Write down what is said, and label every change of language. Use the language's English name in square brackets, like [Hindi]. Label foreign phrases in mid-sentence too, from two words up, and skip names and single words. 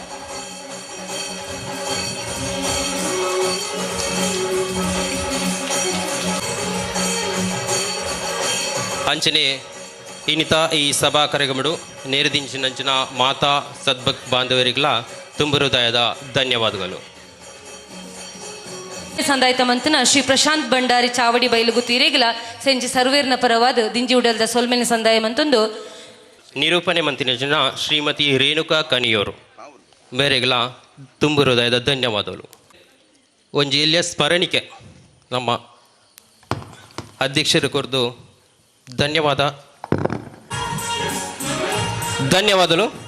[Tulu] ಅಂಚನೆ ಇನ್ನಿತ ಈ ಸಭಾ ಕಾರ್ಯಕ್ರಮಡು ನೇರದಿಂಚಿನಂಚಿನ ಮಾತಾ ಸದ್ಭಕ್ ಬಾಂಧವರಿಗಳ [Kannada] ತುಂಬ ಹೃದಯದ ಧನ್ಯವಾದಗಳು. [Tulu] ಸಂದಾಯಿತ ಮಂತನ ಶ್ರೀ ಪ್ರಶಾಂತ್ ಭಂಡಾರಿ ಚಾವಡಿ ಬೈಲುಗು ತೀರೆಗಿಲ ಸೆಂಚಿ ಸರ್ವೇರ್ನ ಪರವಾದ ದಿಂಜಿ ಉಡಲ್ದ ಸೊಲ್ಮೆನ ಸಂದಾಯ ಮಂತೊಂದು ನಿರೂಪಣೆ ಮಂತಿನ ಜನ ಶ್ರೀಮತಿ ರೇಣುಕಾ ಕನಿಯೋರು ಬೇರೆಗಳ [Kannada] ತುಂಬ ಹೃದಯದ ಧನ್ಯವಾದಗಳು. ಒಂಜಿ ಇಲ್ಲಿಯ ಸ್ಮರಣಿಕೆ ನಮ್ಮ ಅಧ್ಯಕ್ಷರು ಕುರಿತು ಧನ್ಯವಾದಗಳು.